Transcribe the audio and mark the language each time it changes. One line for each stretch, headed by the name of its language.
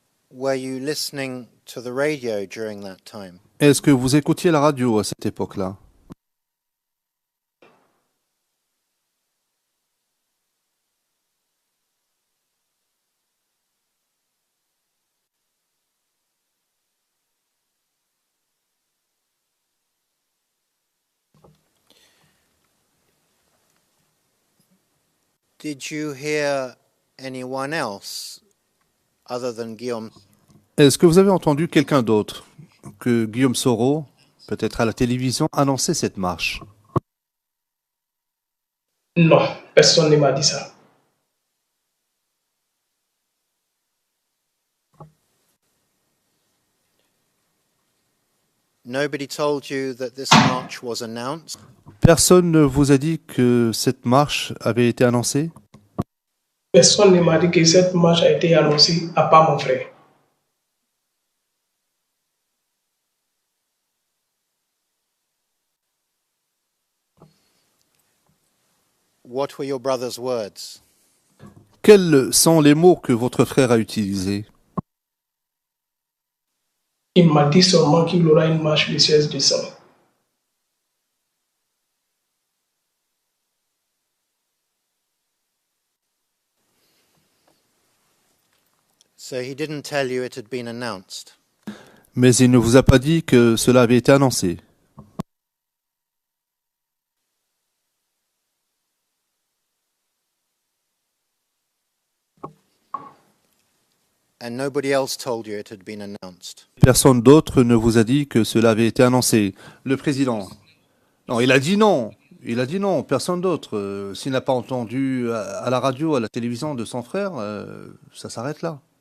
English: Were you listening to the radio during that time?
French: Est-ce que vous écoutiez la radio à cette époque-là?
English: Did you hear anyone else other than Guillaume?
French: Est-ce que vous avez entendu quelqu'un d'autre que Guillaume Soro, peut-être à la télévision, annoncer cette marche? Non, personne ne m'a dit ça.
English: Nobody told you that this march was announced?
French: Personne ne vous a dit que cette marche avait été annoncée? Personne ne m'a dit que cette marche a été annoncée, à part mon frère.
English: What were your brother's words?
French: Quels sont les mots que votre frère a utilisés? Il m'a dit seulement qu'il y aura une marche le 16 décembre.
English: So he didn't tell you it had been announced.
French: Mais il ne vous a pas dit que cela avait été annoncé.
English: And nobody else told you it had been announced.
French: Personne d'autre ne vous a dit que cela avait été annoncé. Le président. Non, il a dit non. Il a dit non. Personne d'autre. S'il n'a pas entendu à la radio, à la télévision de son frère, ça s'arrête là.